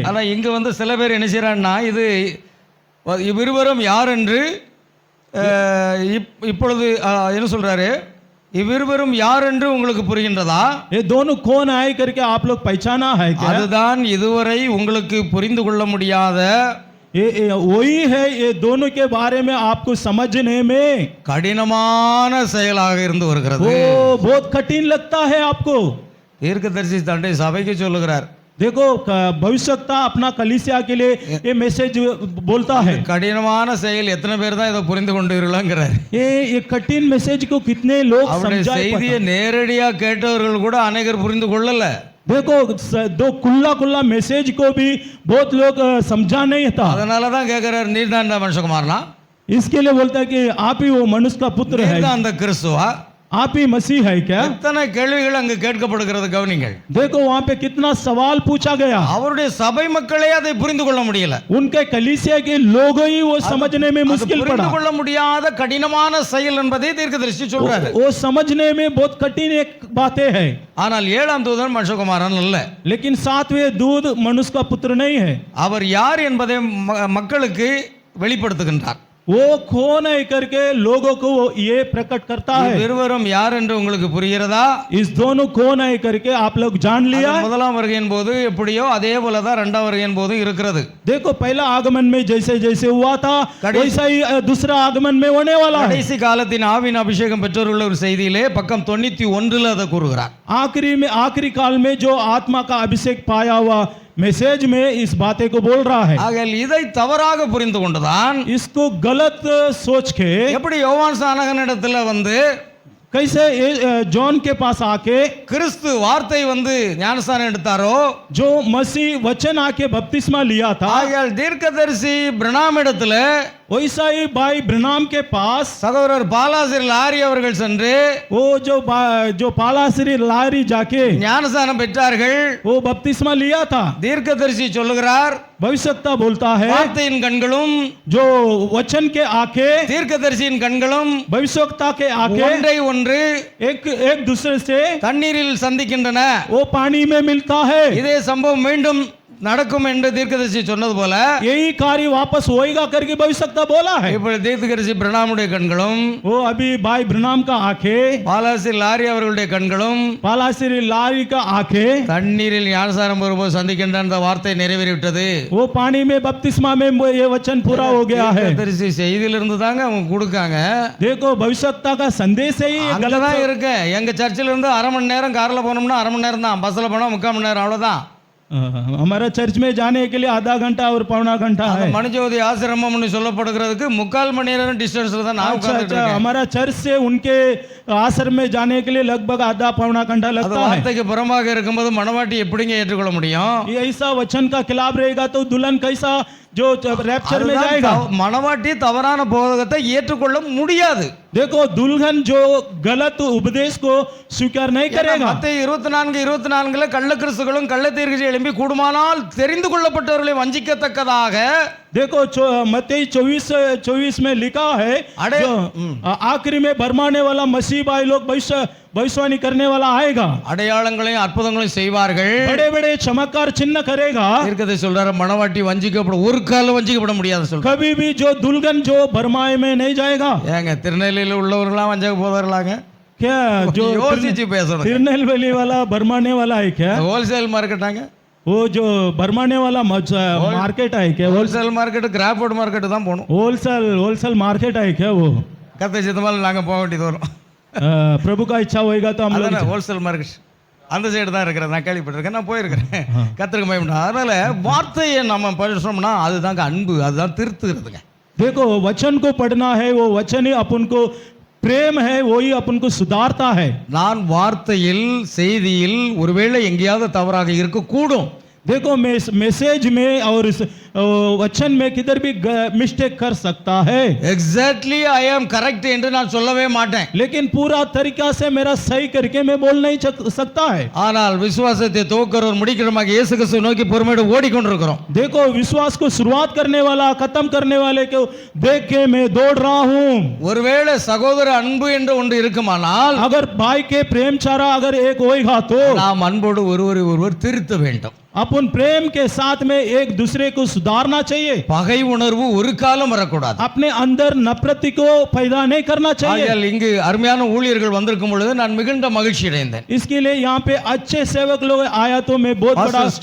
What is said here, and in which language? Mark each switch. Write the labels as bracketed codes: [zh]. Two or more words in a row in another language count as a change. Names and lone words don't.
[ta] ஆனா இங்க வந்து சில பேர் என்ன செய்யறாங்கன்னா, இது இவ்விருவரும் யார் என்று இப்பொழுது என்ன சொல்றாரு, இவ்விருவரும் யார் என்று உங்களுக்கு புரிகின்றதா? [hi] ये दोनों कौन है करके आप लोग पहचाना है क्या? [ta] அதுதான் இதுவரை உங்களுக்கு புரிந்து கொள்ள முடியாத, [hi] ये वही है. ये दोनों के बारे में आपको समझने में [ta] கடினமான செயலாக இருந்து வருகிறது. [hi] वो बहुत कठिन लगता है आपको. [ta] தீர்க்கதரிசி தன்னுடைய சபைக்கு சொல்லுகிறார், [hi] देखो भविष्यवक्ता अपना कलीसिया के लिए ये मैसेज बोलता है. [ta] கடினமான செயல் எத்தனை பேர் தான் இதை புரிந்து கொண்டீர்கள்ங்கிறார். [hi] ये कठिन मैसेज को कितने लोग [ta] அவருடைய [hi] समझाए [ta] செய்தியை நேரடியா கேட்டவர்கள் கூட அநேகர் புரிந்து கொள்ளல. [hi] देखो दो कुल्ला मैसेज को भी बहुत लोग समझा नहीं था. [ta] அதனால தான் கேட்கிறார், நீர் தான் இந்த மனுஷகுமாரனா? [hi] इसके लिए बोलता है कि आप ही वो मनुष्य का पुत्र है, [ta] நீர் தான் அந்த கிறிஸ்துவா? [hi] आप ही मसीह है क्या? [ta] எத்தனை கேள்விகள் அங்கு கேட்கப்படுகிறது கவனிங்கள். [hi] देखो वहाँ पे कितना सवाल पूछा गया. [ta] அவருடைய சபை மக்களே அதை புரிந்து கொள்ள முடியல. [hi] उनके कलीसिया के लोग ही वो समझने में [ta] அது [hi] मुश्किल [ta] புரிந்து [hi] पड़ा. [ta] கொள்ள முடியாத கடினமான செயல் என்பதை தீர்க்கதரிசி சொல்றாரு. [hi] वो समझने में बहुत कठिन एक बातें है. [ta] ஆனால் ஏழாம் தூதன் மனுஷகுமாரன் அல்ல. [hi] लेकिन सातवें दूत मनुष्य का पुत्र नहीं है. [ta] அவர் யார் என்பதை மக்களுக்கு வெளிப்படுத்துகின்றார். [hi] वो कौन है करके लोगों को ये प्रकट करता है. [ta] இருவரும் யார் என்று உங்களுக்கு புரிகிறதா? [hi] इस दोनों कौन है करके आप लोग जान लिया. [ta] அது முதலாம் வருகையின் போது எப்படியோ அதே போலதான் இரண்டாம் வருகையின் போது இருக்கிறது. [hi] देखो पहला आगमन में जैसे जैसे हुआ था वैसा ही दूसरा आगमन में होने वाला है. [ta] கடைசி காலத்தின் ஆவின் அபிஷேகம் பெற்றோருள்ள ஒரு செய்தியிலே பக்கம் 91 அதை கூறுகிறார். [hi] आखिरी काल में जो आत्मा का अभिषेक पाया हुआ मैसेज में इस बातें को बोल रहा है. [ta] ஆகையால் இதை தவறாக புரிந்து கொண்டுதான் [hi] इसको गलत सोच के [ta] எப்படி யோவான் சானகனிடத்துல வந்து [hi] कैसे जॉन के पास आके [ta] கிறிஸ்து வார்த்தை வந்து ஞானஸ்நானம் எடுத்தாரோ, [hi] जो मसीह वचन आके बपतिस्मा लिया था, [ta] ஆகையால் தீர்க்கதரிசி பிரணாம் இடத்துல [hi] वैसा ही भाई ब्रनाम के पास [ta] சகோதரர் பாலாசிர் லாரி அவர்கள் சென்று [hi] वो जो पालाश्री लारी जाके [ta] ஞானஸ்நானம் பெற்றார்கள். [hi] वो बपतिस्मा लिया था. [ta] தீர்க்கதரிசி சொல்லுகிறார், [hi] भविष्यवक्ता बोलता है [ta] வார்த்தையின் கண்களும் [hi] जो वचन के आके [ta] தீர்க்கதரிசியின் கண்களும் [hi] भविष्यवक्ता के आके [ta] ஒன்றை ஒன்று [hi] एक दूसरे से [ta] தண்ணீரில் சந்திக்கின்றன. [hi] वो पानी में मिलता है. [ta] இதே சம்பவம் மீண்டும் நடக்கும் என்று தீர்க்கதரிசி சொன்னது போல [hi] यही कार्य वापस होएगा करके भविष्यवक्ता बोला है. [ta] இப்பொழுது தீர்க்கதரிசி பிரணாமுடைய கண்களும் [hi] वो अभी भाई ब्रनाम का आंखें, [ta] பாலாசிர் லாரி அவர்களுடைய கண்களும் [hi] पालाश्री लारी का आंखें [ta] தண்ணீரில் ஞானஸ்நானம் பெறும்போது சந்திக்கின்ற அந்த வார்த்தை நிறைவேறிவிட்டது. [hi] वो पानी में बपतिस्मा में ये वचन पूरा हो गया है. [ta] தீர்க்கதரிசி செய்தியிலிருந்து தாங்க அவங்க கொடுக்காங்க. [hi] देखो भविष्यवक्ता का संदेश ही ये गलत [ta] அங்கதான் இருக்கு. எங்க சர்ச்சில் இருந்து அரை மணி நேரம் கார்ல போனோம்னா அரை மணி நேரம் தான், பஸ்ல போனா 3/4 மணி நேரம், அவ்வளவுதான். [hi] हमारा चर्च में जाने के लिए आधा घंटा और पौना घंटा है. [ta] மணிஜோதி ஆசிரமம்னு சொல்லப்படுகிறதுக்கு 3/4 மணி நேரம் டிஸ்டன்ஸ்ல தான் நான் [hi] अच्छा [ta] உட்கார்ந்துட்டு இருக்கேன். [hi] हमारा चर्च से उनके आश्रम में जाने के लिए लगभग आधा पौना घंटा [ta] அது [hi] लगता है. [ta] வார்த்தைக்கு புறமாக இருக்கும்போது மணவாட்டி எப்படிங்க ஏற்றுக்கொள்ள முடியும்? [hi] ये ऐसा वचन का खिलाफ रहेगा तो दुल्हन कैसा जो रैप्चर में [ta] அதுதான் [hi] जाएगा. [ta] மணவாட்டி தவறான போதகத்தை ஏற்றுக்கொள்ள முடியாது. [hi] देखो दुल्हन जो गलत उपदेश को स्वीकार नहीं करेगा. [ta] மத்தேயு 24:24 கள்ள கிறிஸ்துகளும் கள்ள தீர்க்கதரிசிகளும் எழும்பி கூடுமானால் தெரிந்து கொள்ளப்பட்டவர்களை வஞ்சிக்கத்தக்கதாக. [hi] देखो मत्ती 24 में लिखा है अरे, जो आखिरी में भरमाने वाला मसीह भाई लोग भविष्यवाणी करने वाला आएगा. [ta] அடையாளங்களையும் அற்புதங்களையும் செய்வார்கள். [hi] बड़े बड़े चमत्कार चिन्ह करेगा. [ta] தீர்க்கதரிசி சொல்றாரு, மணவாட்டி வஞ்சிக்கப்பட ஒரு காலம் வஞ்சிக்கப்பட முடியாது சொல்றாரு. [hi] कभी भी जो दुल्हन जो भरमाए में नहीं जाएगा. [ta] ஏங்க திருநெல்வேலியில் உள்ளவர்களாம் வஞ்சக போதர்களாங்க? [hi] क्या जो [ta] யோசிச்சு பேசணும். [hi] तिरनेलवेली वाला भरमाने वाला है क्या? [en] wholesale market? [hi] वो जो भरमाने वाला मार्केट है क्या? [en] wholesale market [ta] கிராஃபோர்ட் மார்க்கெட்டு தான் போகணும். [en] wholesale market [hi] है क्या वो? [ta] கத்தை சித்தமால் நாங்கள் போக வேண்டியது வரும். [hi] प्रभु का इच्छा होएगा तो हम लोग [ta] அதானே [en] wholesale market [ta] அந்த சைடு தான் இருக்கிறது. நான் கேள்விப்பட்டிருக்கேன், நான் போயிருக்கிறேன். கத்திரிக்க பயப்படா. அதனால வார்த்தையை நம்ம படிச்சோம்னா அதுதாங்க அன்பு, அதுதான் திருத்துகிறதுங்க. [hi] देखो वचन को पढ़ना है, वो वचन ही अपन को प्रेम है, वही अपन को सुधारता है. [ta] நான் வார்த்தையில் செய்தியில் ஒருவேளை எங்கேயாவது தவறாக இருக்கக்கூடும். [hi] देखो मैसेज में और वचन में किधर भी मिस्टेक कर सकता है. [en] exactly I am correct [ta] என்று நான் சொல்லவே மாட்டேன். [hi] लेकिन पूरा तरीका से मेरा सही करके मैं बोल नहीं सकता है. [ta] ஆனால் விசுவாசத்தை துவக்கிறவர் முடிக்கிறவராகிய இயேசு கிறிஸ்துவை நோக்கி பொறுமையோடு ஓடிக்கொண்டிருக்கிறோம். [hi] देखो विश्वास को शुरुआत करने वाला खत्म करने वाले को देख के मैं दौड़ रहा हूँ. [ta] ஒருவேளை சகோதர அன்பு என்று ஒன்று இருக்குமானால், [hi] अगर भाई के प्रेम चारा अगर एक होएगा तो [ta] நாம் அன்போடு ஒருவரை ஒருவர் திருத்த வேண்டும். [hi] अपन प्रेम के साथ में एक दूसरे को सुधारना चाहिए. [ta] பகை உணர்வு ஒரு காலம் வரக்கூடாது. [hi] अपने अंदर नफरती को पैदा नहीं करना चाहिए. [ta] ஆகையால் இங்கு அருமையான ஊழியர்கள் வந்திருக்கும் பொழுது நான் மிகுந்த மகிழ்ச்சி அடைந்தேன். [hi] इसके लिए यहाँ पे अच्छे सेवक लोग आया तो मैं बहुत Pastor बड़ा